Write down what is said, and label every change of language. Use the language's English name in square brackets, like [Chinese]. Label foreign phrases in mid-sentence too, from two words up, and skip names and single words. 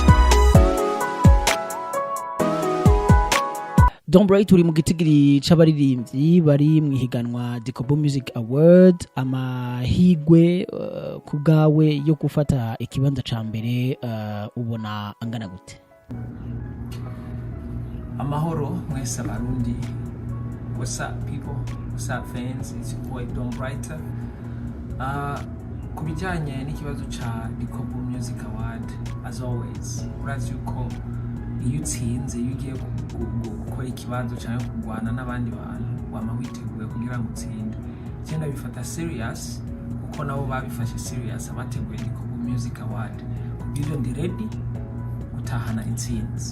[Rundi] Don Bright uri mu gitigiri c'abaririmbyi bari mu higanwa DICOBU MUSIC AWARDS amahigwe ku bwawe yo gufata ikibanza ca mbere ubona angana gute Amahoro mwese abarundi [English] what's up people what's up fans it's your boy Don Bright [Rundi] ku bijyanye n'ikibazo ca DICOBU MUSIC AWARDS [English] as always [Rundi] urazi yuko iyo utsinze iyo ugiye gukora ikibanzo cyangwa kurwana n'abandi bantu wama witeguye kugira ngo utsinde cyenda bifata serious kuko nabo babifashe serious abateguye DICOBU MUSIC AWARDS kubyo ndi ready gutahana intsinzi